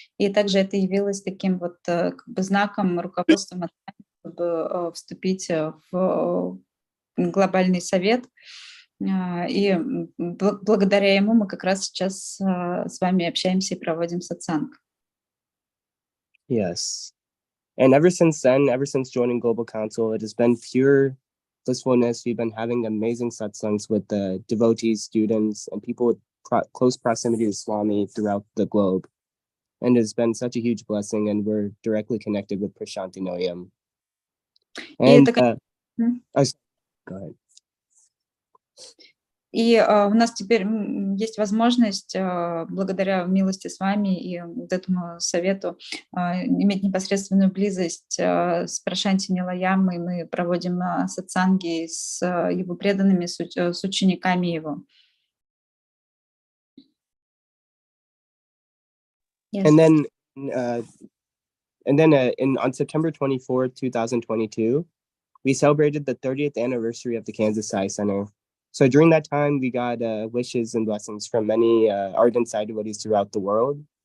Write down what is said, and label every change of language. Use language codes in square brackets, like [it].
[ru] И также это явилось таким вот как бы знаком, руководством, чтобы вступить в глобальный совет. И благодаря ему мы как раз сейчас с вами общаемся и проводим сатсанг. [en] Yes. And ever since then, ever since joining Global Council, it has been pure blissfulness. We've been having amazing satsangs with the devotees, students, and people with close proximity to Swami throughout the globe. And it's been such a huge blessing, and we're directly connected with Prashanti Noyam. And go ahead. [ru] И у нас теперь есть возможность, благодаря милости с вами и вот этому совету, иметь непосредственную близость с Прашанти Нилаямой. Мы проводим сатсанги с его преданными, с учениками его. [en] Yes. And then on September 24th, 2022, we celebrated the 30th anniversary of the Kansas Sai Center. So during that time, we got wishes and blessings from many ardent Sai devotees throughout the world.